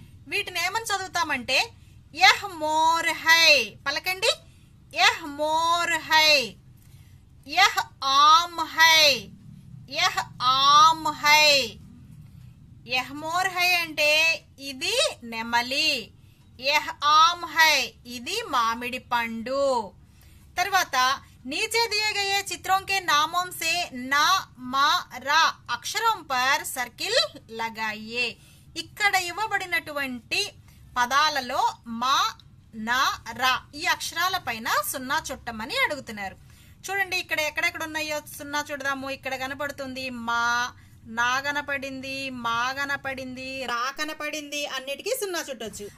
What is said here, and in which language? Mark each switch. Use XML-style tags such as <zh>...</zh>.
<te>వీటిని ఏమని చదువుతామంటే</te> <hi>yeah more high,</hi> <te>పలకండి,</te> <hi>యహ్ మోర్ హై, यह आम है, यह आम है. यह मोर है</hi> <te>అంటే ఇది నెమలి,</te> <hi>यह आम है</hi> <te>ఇది మామిడి పండు. తర్వాత</te> <hi>नीचे दिए गए चित्रों के नामों से ना, मा, रा</hi> <te>అక్షరం</te> <hi>पर सर्किल लगाइए.</hi> <te>ఇక్కడ ఇవ్వబడినటువంటి పదాలలో మా, నా, రా ఈ అక్షరాల పైన సున్నా చుట్టమని అడుగుతున్నారు. చూడండి, ఇక్కడ ఎక్కడెక్కడ ఉన్నాయో సున్నా చూడదాము. ఇక్కడ కనపడుతుంది మా, నా కనపడింది, మా కనపడింది, రా కనపడింది, అన్నిటికీ సున్నా చుట్టొచ్చు.</te>